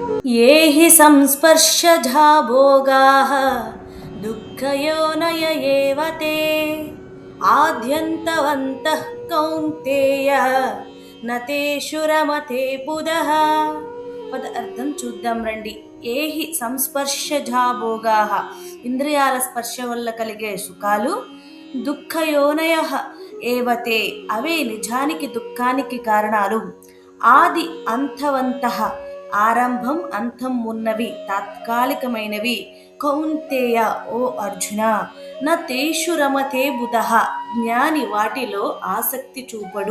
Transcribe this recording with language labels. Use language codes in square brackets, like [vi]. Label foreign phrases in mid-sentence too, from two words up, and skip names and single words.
[sa] ये हि संस्पर्शजा भोगाः दुःखयोनय एव ते आद्यन्तवन्तः कौन्तेय न तेषु रमते बुधः. [te] పద అర్థం చూద్దాం రండి. [sa] ఏహి సంస్పర్శజా భోగాః, [te] ఇంద్రియాల స్పర్శ వల్ల కలిగే సుఖాలు, [sa] దుఃఖయోనయ ఏవతే, [te] అవే నిజానికి దుఃఖానికి కారణాలు, [sa] ఆది అంతవంతః, [te] ఆరంభం అంతం ఉన్నవి, తాత్కాలికమైనవి, కౌంతేయ ఓ అర్జున, [sa] న తేషు రమతే బుధః, [te] జ్ఞాని వాటిలో ఆసక్తి చూపడు.